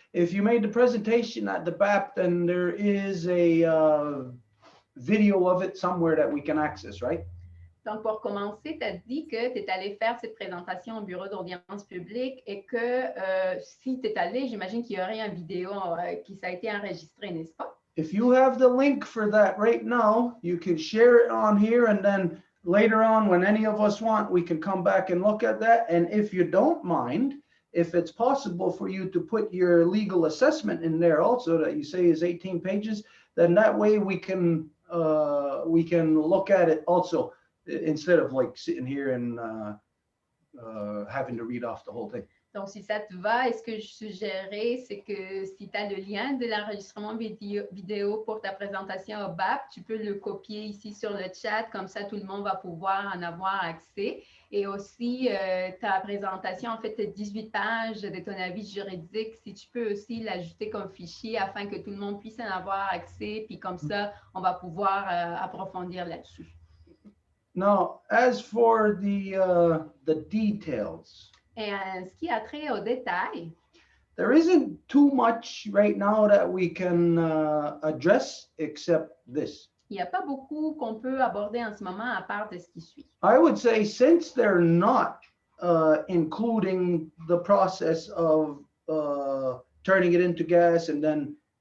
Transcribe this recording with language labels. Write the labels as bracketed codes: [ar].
[en] If you made the presentation at the BAP, then there is a video of it somewhere that we can access, right? [fr] Donc, pour commencer, tu as dit que tu es allé faire cette présentation au bureau d'audience publique et que si tu es allé, j'imagine qu'il y aurait une vidéo qui ça a été enregistré, n'est-ce pas? [en] If you have the link for that right now, you can share it on here, and then later on, when any of us want, we can come back and look at that. And if you don't mind, if it's possible for you to put your legal assessment in there also that you say is 18 pages, then that way we can look at it also, instead of like sitting here and having to read off the whole thing. [fr] Donc, si ça te va, ce que je suggérais, c'est que si tu as le lien de l'enregistrement vidéo pour ta présentation au BAP, tu peux le copier ici sur le chat, comme ça tout le monde va pouvoir en avoir accès. Et aussi, ta présentation, en fait, 18 pages de ton avis juridique, si tu peux aussi l'ajouter comme fichier afin que tout le monde puisse en avoir accès, puis comme ça, on va pouvoir approfondir là-dessus. [en] Now, as for the details, [fr] et ce qui a trait aux détails, [en] there isn't too much right now that we can address except this. [fr] Il n'y a pas beaucoup qu'on peut aborder en ce moment à part de ce qui suit. [en] I would say since they're not including the process of turning it into gas and then